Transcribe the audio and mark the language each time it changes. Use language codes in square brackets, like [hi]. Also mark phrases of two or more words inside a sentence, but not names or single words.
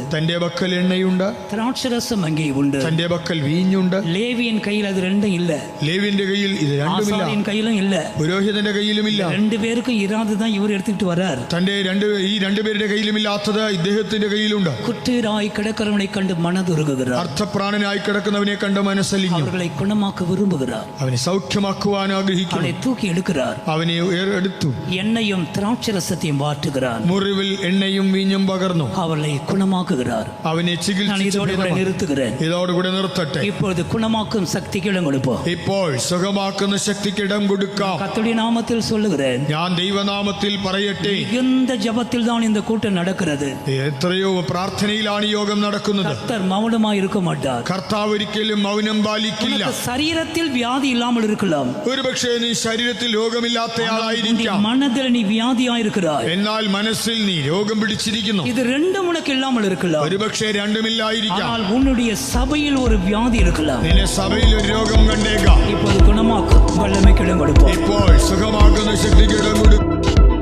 [ml] തന്റെ പക്കൽ എണ്ണയുണ്ട്. [ta] திராட்சரசம் அங்கே உண்டு. [ml] തന്റെ പക്കൽ വീഞ്ഞുണ്ട്. [ta] லேவியின் கையில் அது ரெண்டும் இல்ல. [ml] ലേവിന്റെ കയ്യിൽ ഇത് രണ്ടുമില്ല. [ta] ஆசாரியன் கையிலும் இல்ல. [ml] പുരോഹിതന്റെ കയ്യിലുമില്ല. [ta] 2 பேருக்கும் இராதுதான் இவர் எடுத்துக்கிட்டு வரார். [ml] തന്റെ ഈ രണ്ടുപേരുടെ കയ്യിലുമില്ലാത്തത് ഇദ്ദേഹത്തിന്റെ കയ്യിലുണ്ട്. [ta] குற்றவராய் கிடக்கிறவனை கண்டு மனதுருகுகிறார். [ml] അർത്ഥപ്രാണനായി കിടക്കുന്നവനെ കണ്ട് മനസ്സലിഞ്ഞു. [ta] அவர்களை குணமாக்க விரும்புகிறார். [ml] അവനെ സൗഖ്യമാക്കുവാൻ ആഗ്രഹിക്കുന്നു. [ta] அவனை தூக்கி எடுக்கிறார். [ml] അവനെ എടുത്തു. [ta] எண்ணெயும் திராட்சரசத்தையும் மாற்றுகிறார். [ml] മുറിവിൽ എണ്ണയും വീഞ്ഞും പകർന്നു. [ta] அவளை குணமாக்குகிறார். [ml] അവനെ [ta] நான் [ml] ചികിത്സിച്ചു. [ta] இதோடு கூட நிறுத்துகிறேன். [ml] ഇതോടുകൂടെ നിർത്തട്ടെ. [ta] இப்பொழுது குணமாக்கும் சக்திக்கு இடம் கொடுப்போம். [ml] ഇപ്പോൾ സുഖമാക്കുന്ന ശക്തിക്ക് ഇടം കൊടുക്കാം. [ta] கர்த்தருடைய நாமத்தில் சொல்லுகிறேன். [ml] ഞാൻ ദൈവനാമത്തിൽ പറയട്ടെ, [ta] மிகுந்த ஜபத்தில் தான் இந்த கூட்டம் நடக்கிறது. [ml] എത്രയോ പ്രാർത്ഥനയിലാണ് ഈ യോഗം നടക്കുന്നത്. [ta] கர்த்தர் மௌனமாய் இருக்க மாட்டார். [ml] കർത്താവ് ഒരിക്കലും മൗനം പാലിക്കില്ല. [ta] உனக்கு சரீரத்தில் வியாதி இல்லாமல் இருக்கலாம். [ml] ഒരുപക്ഷെ നീ ശരീരത്തിൽ രോഗമില്ലാത്തയാളായിരിക്കാം. [ta] மனதில் நீ வியாதியாய் இருக்கிறாய். [ml] എന്നാൽ മനസ്സിൽ നീ രോഗം പിടിച്ചിരിക്കുന്നു. [ta] இது ரெண்டும் உனக்கு இல்லாமல் இருக்கலாம். [ml] ഒരുപക്ഷെ രണ്ടുമില്ലായിരിക്കാം. [ta] ஆனால் உன்னுடைய சபையில் ஒரு வியாதி இருக்கலாம். [ml] നിന്റെ സഭയിൽ ഒരു രോഗം കണ്ടേക്കാം. [ta] இப்போது குணமாக்கும் வல்லமைக்கு இடம் கொடுப்போம். [ml] ഇപ്പോൾ സുഖമാക്കുന്ന ശക്തിക്ക് ഇടം കൊടുക്കും.